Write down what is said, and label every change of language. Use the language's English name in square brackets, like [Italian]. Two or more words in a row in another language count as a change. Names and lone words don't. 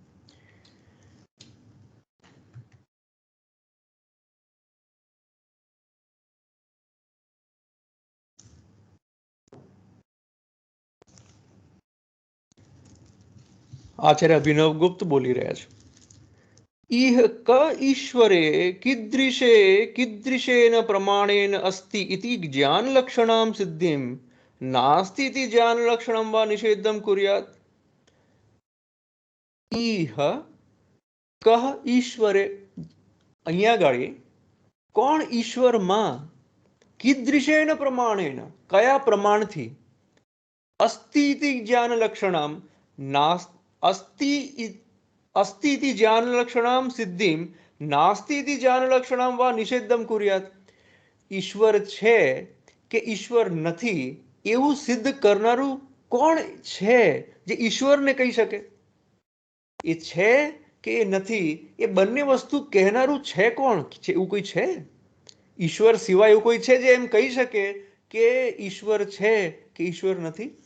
[Gujarati] આચાર્ય અભિનવગુપ્ત બોલી રહ્યા છે. [Sanskrit] इह क ईश्वरे कीदृशेन प्रमाणेन अस्ति इति ज्ञानलक्षणां सिद्धिं नास्ति इति ज्ञानलक्षणं वा निषेधं कुर्यात्. इह कह ईश्वरे, [Gujarati] અહીંયા ગાડી કોણ ઈશ્વરમાં, [Sanskrit] कीदृशेन प्रमाणेन [Gujarati] કયા પ્રમાણથી, [Sanskrit] अस्ति इति ज्ञानलक्षणाम् अस्ति इति ज्ञानलक्षणां सिद्धिं नास्ति इति ज्ञानलक्षणां वा निषेधं कुर्यात्. [Gujarati] ઈશ્વર છે કે ઈશ્વર નથી એવું સિદ્ધ કરનારું કોણ છે જે ઈશ્વરને કહી શકે? એ છે કે એ નથી એ બંને વસ્તુ કહેનારું છે કોણ? એવું કોઈ છે? ઈશ્વર સિવાય એવું કોઈ છે જે એમ કહી શકે કે ઈશ્વર છે કે ઈશ્વર નથી?